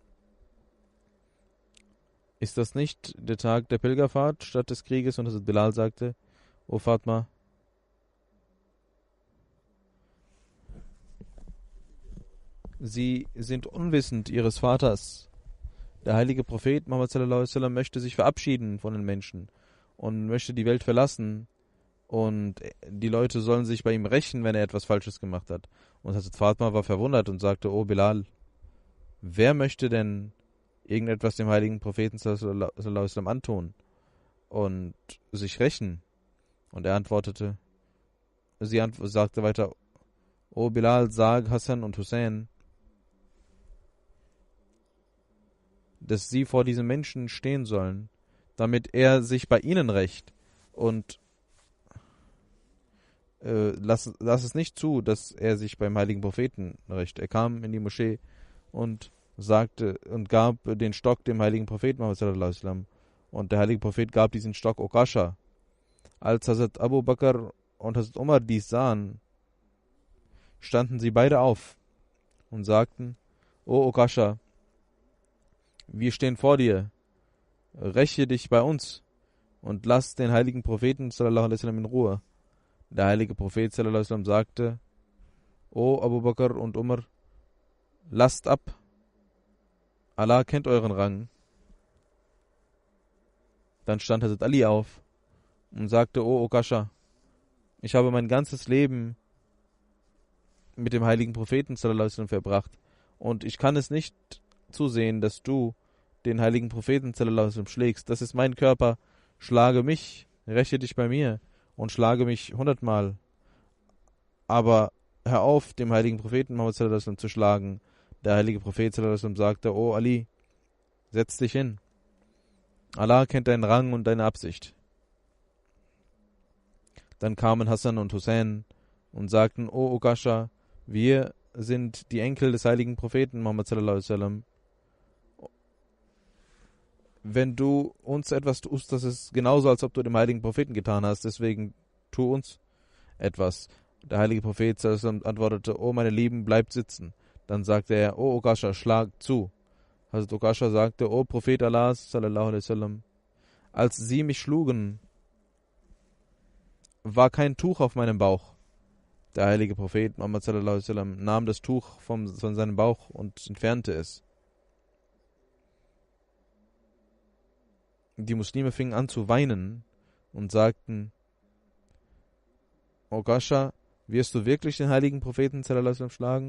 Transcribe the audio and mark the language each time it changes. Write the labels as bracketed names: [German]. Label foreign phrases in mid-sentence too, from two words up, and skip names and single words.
[German] Ist das nicht der Tag der Pilgerfahrt statt des Krieges? Und Hazrat Bilal sagte: O Fatma, Sie sind unwissend Ihres Vaters. Der heilige Prophet Muhammad [Arabic] sallallahu alaihi wasallam [German] möchte sich verabschieden von den Menschen und möchte die Welt verlassen. Und die Leute sollen sich bei ihm rächen, wenn er etwas Falsches gemacht hat. Und Hazrat Fatma war verwundert und sagte: O Bilal, wer möchte denn irgendetwas dem heiligen Propheten [Arabic] sallallahu alaihi wasallam [German] antun und sich rächen? Und er antwortete, sagte weiter: O Bilal, sag Hassan und Hussein, dass sie vor diesem Menschen stehen sollen, damit er sich bei ihnen rächt. Und lass es nicht zu, dass er sich beim heiligen Propheten rächt. Er kam in die Moschee und sagte und gab den Stock dem heiligen Propheten Muhammad sallallahu alaihi wasallam. Und der heilige Prophet gab diesen Stock Okasha. Als Hazrat Abu Bakr und Hazrat Umar dies sahen, standen sie beide auf und sagten: O Okasha, wir stehen vor dir, räche dich bei uns und lass den heiligen Propheten [Arabic] sallallahu alaihi wasallam [German] in Ruhe. Der heilige Prophet [Arabic] sallallahu alaihi wasallam [German] sagte: O Abu Bakr und Umar, lasst ab. Allah kennt euren Rang. Dann stand Hazrat Ali auf und sagte, O Okasha, ich habe mein ganzes Leben mit dem heiligen Propheten [Arabic] sallallahu alaihi wasallam [German] verbracht und ich kann es nicht zusehen, dass du den heiligen Propheten [Arabic] sallallahu alaihi wasallam [German] schlägst. Das ist mein Körper. Schlage mich, räche dich bei mir und schlage mich 100-mal. Aber hör auf, dem heiligen Propheten Muhammad [Arabic] sallallahu alaihi wasallam [German] zu schlagen. Der heilige Prophet [Arabic] sallallahu alaihi wasallam [German] sagte, O Ali, setz dich hin. Allah kennt deinen Rang und deine Absicht. Dann kamen Hassan und Hussein und sagten, O Okasha, wir sind die Enkel des heiligen Propheten Muhammad [Arabic] sallallahu alaihi wasallam. [German] Wenn du uns etwas tust, das ist genauso, als ob du dem heiligen Propheten getan hast, deswegen tu uns etwas. Der heilige Prophet [Arabic] sallallahu alaihi wasallam [German] antwortete, O meine Lieben, bleibt sitzen. Dann sagte er, O Okasha, schlag zu. Hazrat Okasha sagte, O Prophet Allah [Arabic] sallallahu alaihi wasallam, [German] als sie mich schlugen, war kein Tuch auf meinem Bauch. Der heilige Prophet Muhammad [Arabic] sallallahu alaihi wasallam [German] nahm das Tuch von seinem Bauch und entfernte es. Die Muslime fingen an zu weinen und sagten, Okasha, wirst du wirklich den heiligen Propheten [Arabic] sallallahu alaihi wasallam [German] schlagen?